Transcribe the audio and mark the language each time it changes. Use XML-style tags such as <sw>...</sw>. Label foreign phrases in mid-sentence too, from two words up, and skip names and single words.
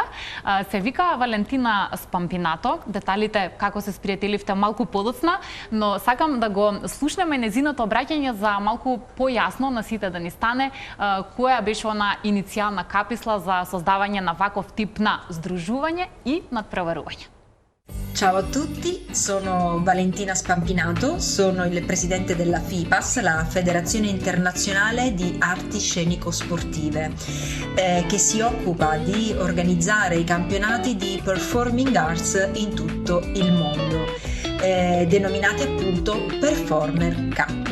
<mk>Се вика Валентина Спампинато. Деталите како се спријателивте малку подоцна, но сакам да го слушнеме незиното обраќање за малку појасно на сите да ни стане која беше она иницијална каписла за создавање на ваков тип на здружување и надпреварување.</mk> <it>Ciao a tutti, sono Valentina Spampinato, sono il presidente della FIPAS, la Federazione Internazionale di Arti Scenico-Sportive, che si occupa di organizzare i campionati di</it> <en>performing arts</en> <it>in tutto il mondo, denominati appunto Performer Cup.</it>